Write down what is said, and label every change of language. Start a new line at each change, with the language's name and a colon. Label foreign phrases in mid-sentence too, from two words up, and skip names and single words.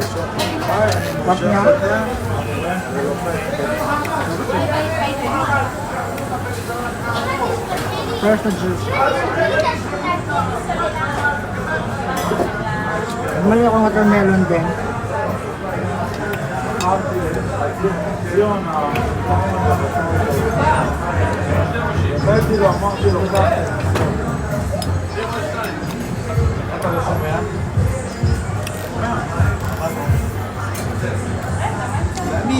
Filipino: Sarap niya. Fresh na juice. Mali akong watermelon din.
Hebrew: הבאתי לו, אמרתי לו, אתה לא שומע? למי?